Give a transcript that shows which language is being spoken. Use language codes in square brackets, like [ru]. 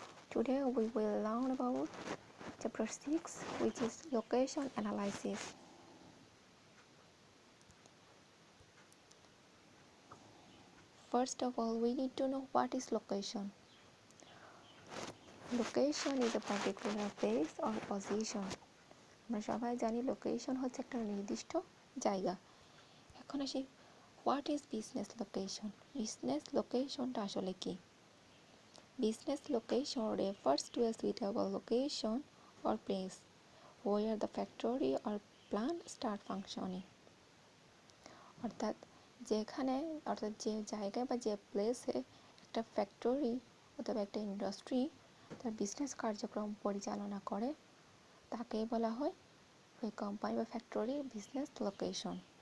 [en] Today we will learn about chapter 6, which is location analysis. First of all, we need to know what is location. Location is a particular place or position. [bn] আমরা সবাই জানি location হচ্ছে একটা নির্দিষ্ট জায়গা। এখন আসি [en] What is business location. [bn] Business লোকেশনটা আসলে কি? [en] Business location refers to a suitable location or place where the factory or plant start functioning. [bn] অর্থাৎ যে জায়গায় বা যে প্লেসে একটা ফ্যাক্টরি অথবা একটা ইন্ডাস্ট্রি তার বিজনেস কার্যক্রম পরিচালনা করে তাকেই বলা হয় ওই কোম্পানি বা ফ্যাক্টরির বিজনেস লোকেশন।